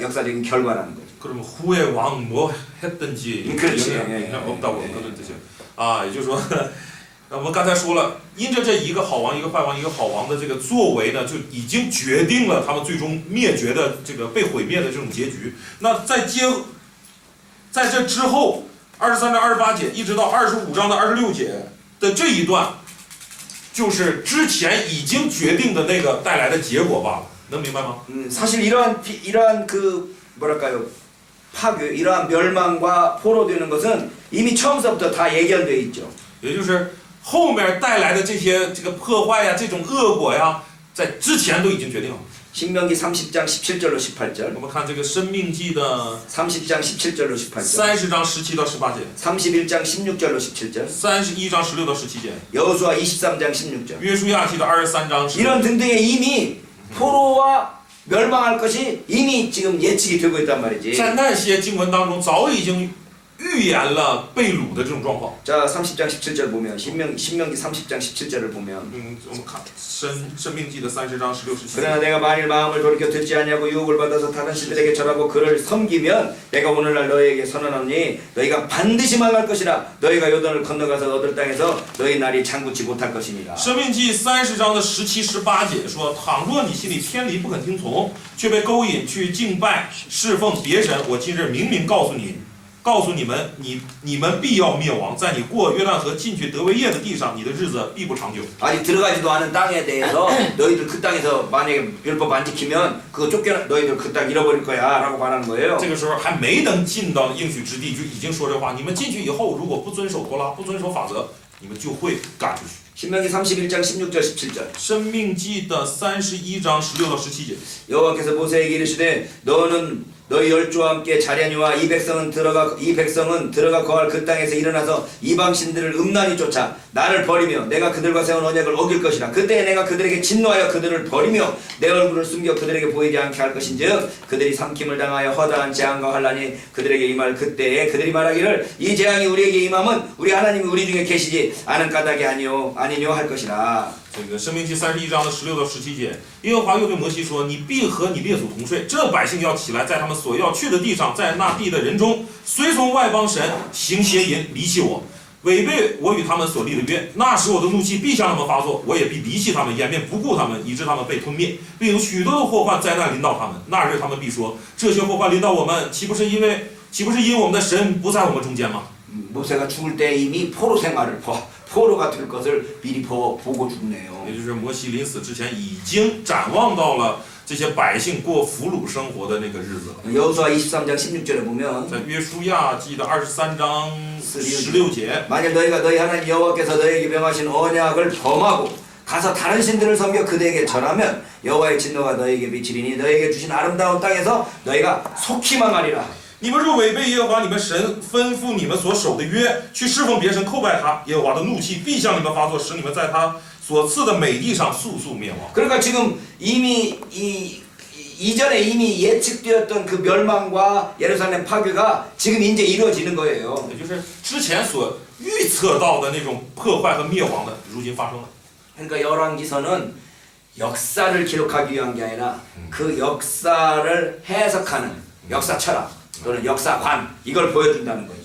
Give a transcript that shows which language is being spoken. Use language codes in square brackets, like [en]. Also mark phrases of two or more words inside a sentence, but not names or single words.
[ko] 역사적인 결과라는 거지. 그러면 후에 왕 뭐 했든지 그렇지. 없다고 그런 뜻이에요. 아, [zh] 也就是说，我们刚才说了，因着这一个好王、一个坏王、一个好王的这个作为呢，就已经决定了他们最终灭绝的这个被毁灭的这种结局。那在这之后，23章28节一直到25章的26节的这一段，就是之前已经决定的那个带来的结果罢了。能明白吗？ [ko] 사실 이러한 그 뭐랄까요 파괴, 이러한 멸망과 포로되는 것은 이미 처음부터 다 예견돼 있죠. [zh] 也就是后面带来的这些这个破坏呀、这种恶果呀，在之前都已经决定了。 [ko] 신명기 30장 17절로 18절. [zh] 我们看这个《生命记》的 [ko] 30장 17절로 18절. [zh] 30 章17到18节， [ko] 31장 16절로 17절. [zh] 31 章16到17节， [ko] 여호수아 23장 16절. [zh] 约书亚记的23章16 [ko] 이런 등등의 이미 포로와 멸망할 것이 이미 지금 예측이 되고 있단 말이지. [zh] 在那些经文当中早已经预言了被掳的这种状况。 [ko] 자, 30장 17절 보면 신명기 30장 17절을 보면 [zh] 我们看生命记的30章16、17节。 [ko] 그러나 내가 만일 마음을 돌이켜 듣지 아니하고 유혹을 받아서 다른 신들에게 절하고 그를 섬기면 내가 오늘날 너희에게 선언하니 너희가 반드시 망할 것이라 너희가 요단을 건너가서 얻을 땅에서 너희 날이 장구치 못할 것이니라. [zh] 生命记30章的17、18节说：“倘若你心里偏离，不肯听从，却被勾引去敬拜、侍奉别神，我今日明明告诉你们，你们必要灭亡。在你过约旦河进去得为业的地上，你的日子必不长久。” [ko] 아직 들어가지도 않은 땅에 대해서 너희들 그 땅에서 만약에 율법 안 지키면 그거 쫓겨 너희들 그 땅 잃어버릴 거야라고 말하는 거예요. [zh] 这个时候还没能进到应许之地，就已经说这话。你们进去以后，如果不遵守托拉，不遵守法则，你们就会赶出去。 [ko] 신명기 31장 16절 17절. [zh] 生命记的31章16到17节， [ko] 여호와께서 모세에게 이르시되 너는 너희 열조와 함께 자려니와 이 백성은 들어가 거할 그 땅에서 일어나서 이방 신들을 음란히 쫓아 나를 버리며 내가 그들과 세운 언약을 어길 것이라. 그때 내가 그들에게 진노하여 그들을 버리며 내 얼굴을 숨겨 그들에게 보이지 않게 할 것인즉 그들이 삼킴을 당하여 허다한 재앙과 환란이 그들에게 임할 그때에 그들이 말하기를 이 재앙이 우리에게 임함은 우리 하나님이 우리 중에 계시지 않은 까닭이 아니요 할 것이라. [zh] 这个申命记31章的16到17节，耶和华又对摩西说：“你必和你列祖同睡，这百姓要起来，在他们所要去的地上，在那地的人中，随从外邦神行邪淫，离弃我，违背我与他们所立的约。那时我的怒气必向他们发作，我也必离弃他们，掩面不顾他们，以致他们被吞灭，并有许多的祸患灾难临到他们。那日他们必说：这些祸患临到我们，岂不是因我们的神不在我们中间吗？” [ko] 모세가 죽을 때 이미 포로 생활을 포로가 될 것을 미리 보고 죽네요. [zh] 也就是摩西临死之前已经展望到了这些百姓过俘虏生活的那个日子。 [ko] 여호수아 23장 16절에 보면 [zh] 在约书亚记的23章16节， [ko] 만일 너희 하나님 여호와께서 너희에게 명하신 언약을 범하고 가서 다른 신들을 섬겨 그들에게 절하면 여호와의 진노가 너희에게 미치리니 너희에게 주신 아름다운 땅에서 너희가 속히 망하리라. [zh] 你们若违背耶和华你们神吩咐你们所守的约，去侍奉别神叩拜他，耶和华的怒气必向你们发作，使你们在他所赐的美地上速速灭亡。 [ko] 그러니까 지금 이미 이전에 이미 예측되었던 그 멸망과 예루살렘 파괴가 지금 이제 이루어지는 거예요. [zh] 也就是之前所预测到的那种破坏和灭亡的，如今发生了。 [ko] 그러니까 열왕기서는 역사를 기록하기 위한 게 아니라 그 역사를 해석하는 역사 철학 또는 역사관 이걸 보여준다는 거죠.